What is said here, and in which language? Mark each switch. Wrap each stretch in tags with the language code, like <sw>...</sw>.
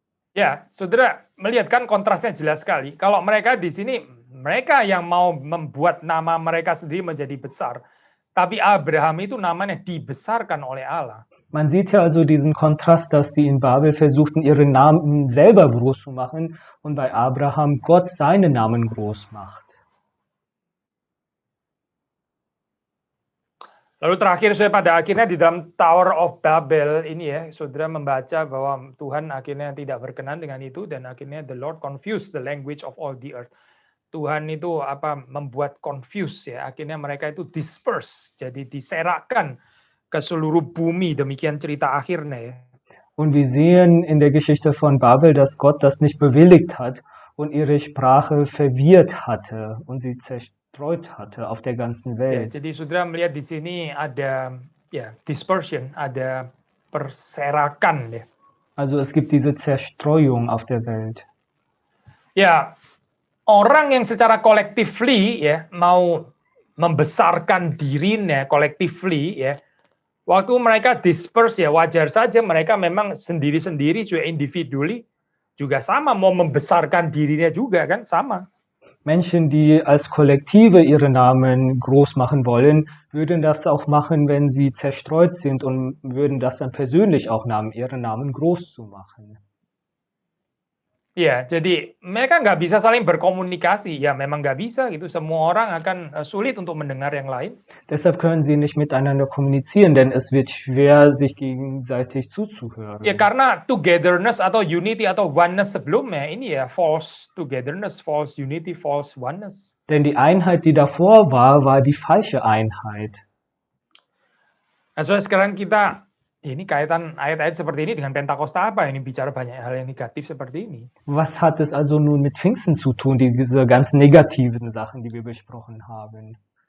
<id>Ya, saudara melihat kan kontrasnya jelas sekali. Kalau mereka di sini, mereka yang mau membuat nama mereka sendiri menjadi besar. Tapi Abraham itu namanya dibesarkan oleh Allah.</id> <de>Man sieht ja also diesen Kontrast, dass die in Babel versuchten, ihren Namen selber groß zu machen und bei Abraham Gott seinen Namen groß macht.</de> <id>Lalu terakhir pada akhirnya di dalam Tower of Babel ini ya, saudara membaca bahwa Tuhan akhirnya tidak berkenan dengan itu dan akhirnya</id> <en>the Lord confused the language of all the earth.</en> <id>Tuhan itu membuat confuse ya, akhirnya mereka itu disperse, jadi diserakkan ke seluruh bumi, demikian cerita akhirnya ya.</id> <de>Und wir sehen in der Geschichte von Babel, dass Gott das nicht bewilligt hat und ihre Sprache verwirrt hatte und sie zerstreut hatte auf der ganzen Welt.</de> <id>Ya, jadi saudara melihat di sini ada ya dispersion, ada perserakan ya.</id> <de>Also es gibt diese Zerstreuung auf der Welt.</de> <id>Ya, orang yang secara collectively ya mau membesarkan dirinya collectively ya. Waktu mereka disperse ya wajar saja mereka memang sendiri-sendiri juga individually juga sama mau membesarkan dirinya juga kan sama.</id> <de>Menschen, die als Kollektive ihre Namen groß machen wollen, würden das auch machen, wenn sie zerstreut sind und würden das dann persönlich auch nehmen, ihre Namen groß zu machen.</de> <id>Ya, jadi mereka nggak bisa saling berkomunikasi. Ya, memang nggak bisa gitu. Semua orang akan sulit untuk mendengar yang lain.</id> <de>Deshalb können sie nicht miteinander kommunizieren, denn es wird schwer, sich gegenseitig zuzuhören.</de> <id>Ya, karena togetherness atau unity atau oneness sebelumnya ini ya</id> <en>false togetherness, false unity, false oneness.</en> <de>Denn die Einheit, die davor war, war die falsche Einheit.</de> <id>Nah, so sekarang kita ini kaitan ayat-ayat seperti ini dengan Pentakosta apa? Ini bicara banyak hal yang negatif seperti ini.</id> <de>Was hat es also nun mit Pfingsten zu tun, diese ganzen negativen Sachen, die wir besprochen haben?</de>